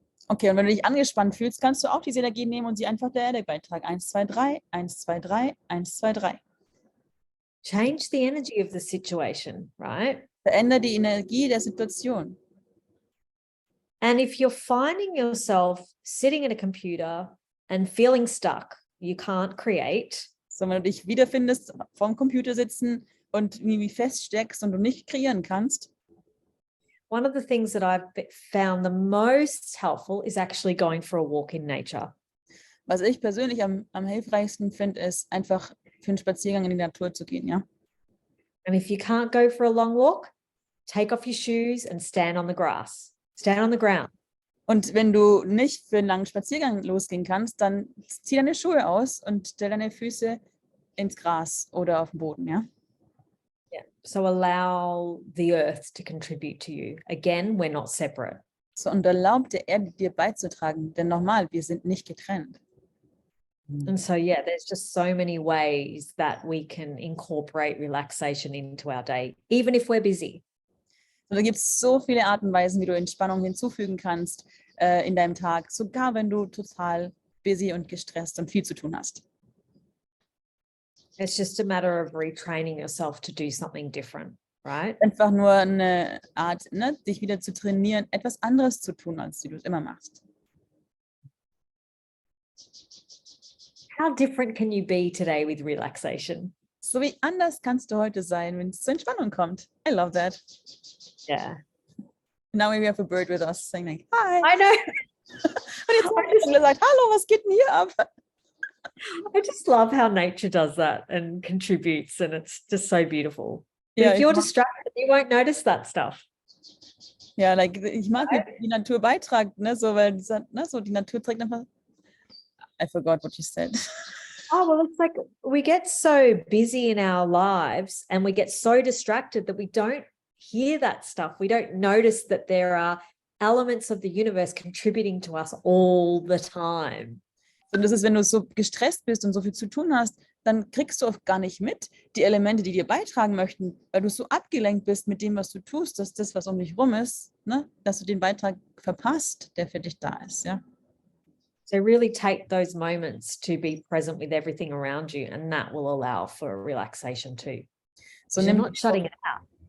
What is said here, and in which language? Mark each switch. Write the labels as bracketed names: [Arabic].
[German] Okay, und wenn du dich angespannt fühlst, kannst du auch diese Energie nehmen und sie einfach der Erde beitragen. 1, 2, 3, 1, 2, 3, 1, 2, 3. [English] Change the energy of the situation, right? [German] Verändere die Energie der Situation. [English] And if you're finding yourself sitting at a computer and feeling stuck, you can't create. [German] So, wenn du dich wiederfindest, vorm Computer sitzen und irgendwie feststeckst und du nicht kreieren kannst, [English] one of the things that I've found the most helpful is actually going for a walk in nature. [German] was ich persönlich am hilfreichsten finde, ist einfach für einen Spaziergang in die Natur zu gehen, ja. [English] And if you can't go for a long walk, take off your shoes and stand on the grass. Stand on the ground. [German] Und wenn du nicht für einen langen Spaziergang losgehen kannst, dann zieh deine Schuhe aus und stell deine Füße ins Gras oder auf den Boden, ja. Yeah. [English] So allow the earth to contribute to you. Again, we're not separate. [German] So, und erlaub der Erde dir beizutragen, denn nochmal, wir sind nicht getrennt. [English] And so, yeah, there's just so many ways that we can incorporate relaxation into our day, even if we're busy. [German] Und da gibt es so viele Arten und Weisen, wie du Entspannung hinzufügen kannst in deinem Tag, sogar wenn du total busy und gestresst und viel zu tun hast. [English] It's just a matter of retraining yourself to do something different, right? [German] Einfach nur eine Art, ne, dich wieder zu trainieren, etwas anderes zu tun, als du es immer machst. [English] How different can you be today with relaxation? [German] So wie anders kannst du heute sein, wenn es zur Entspannung kommt. [English] I love that. Yeah. Now we have a bird with us saying like, hi. I know. [German] Und jetzt hat er gesagt, hallo, was geht denn hier ab? [English] I just love how nature does that and contributes, and it's just so beautiful. But Ja, if you're distracted, you won't notice that stuff. [German] ja, like, ich mag, wie die Natur beitragt, ne, so, weil ne, so die Natur trägt einfach. [English] I forgot what you said. Oh, well, it's like we get so busy in our lives and we get so distracted that we don't hear that stuff. We don't notice that there are elements of the universe contributing to us all the time. [German] Und das ist, wenn du so gestresst bist und so viel zu tun hast, dann kriegst du oft gar nicht mit die Elemente, die dir beitragen möchten, weil du so abgelenkt bist mit dem, was du tust, dass das, was um dich rum ist, ne, dass du den Beitrag verpasst, der für dich da ist, ja. [English] So really take those moments to be present with everything around you, and that will allow for relaxation too. So you're not shutting it out.